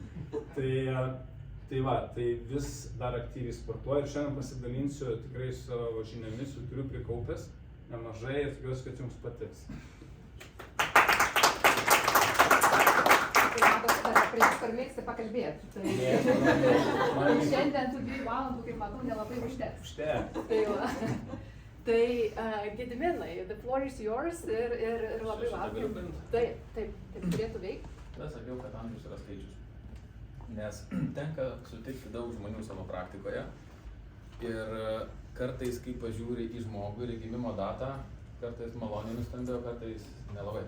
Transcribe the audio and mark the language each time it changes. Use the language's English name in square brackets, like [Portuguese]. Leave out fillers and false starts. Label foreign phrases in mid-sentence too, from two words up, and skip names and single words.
[Lithuanian] Tai vis dar aktyviai sportuoju ir šiandien pasidalinsiu tikrai savo žiniomis, turiu prikaupęs nemažai ir tikiuosi, kad jums patiks. Per mėgsti pakalbėti. Šiandien tų 2 valandų, kaip matau, nelabai užteks. Tai Gediminai, [English] the floor is yours [Lithuanian] ir labai laukiam. Taip, turėtų veikti. Tada sakiau, kad amžius yra skaičius. Nes tenka sutikti daug žmonių savo praktikoje ir kartais, kai pažiūri į žmogų ir į gimimo datą, kartais maloniai nustembėjo, kartais nelabai.